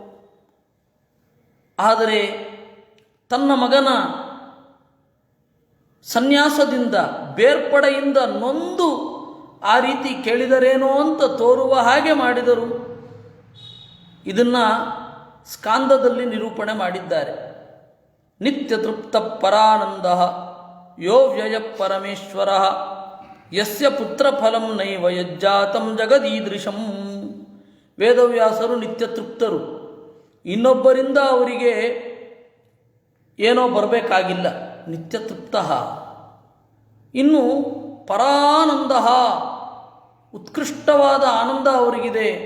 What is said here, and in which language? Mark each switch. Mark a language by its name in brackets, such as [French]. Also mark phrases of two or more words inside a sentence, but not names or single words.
[Kannada] ಆದರೆ ತನ್ನ ಮಗನ ಸನ್ಯಾಸದಿಂದ ಬೇರ್ಪಡೆಯಿಂದ ನೊಂದು ಆ ರೀತಿ ಕೇಳಿದರೇನೋ ಅಂತ ತೋರುವ ಹಾಗೆ ಮಾಡಿದರು. ಇದನ್ನು ಸ್ಕಾಂದದಲ್ಲಿ ನಿರೂಪಣೆ ಮಾಡಿದ್ದಾರೆ. [Sanskrit] ನಿತ್ಯ ತೃಪ್ತ ಪರಾನಂದ ಯೋ ವ್ಯಯ ಪರಮೇಶ್ವರ ಯಸ್ಯ ಪುತ್ರ ಫಲಂ ನೈವ ಯಜ್ಜಾತಂ ಜಗದೀದೃಶಂ. [Kannada] ವೇದವ್ಯಾಸರು ನಿತ್ಯ ತೃಪ್ತರು. ಇನ್ನೊಬ್ಬರಿಂದ ಅವರಿಗೆ ಏನೋ ಬರಬೇಕಾಗಿಲ್ಲ. ನಿತ್ಯ ತೃಪ್ತ. ಇನ್ನು ಪರಾನಂದ, ಉತ್ಕೃಷ್ಟವಾದ ಆನಂದ ಅವರಿಗಿದೆ.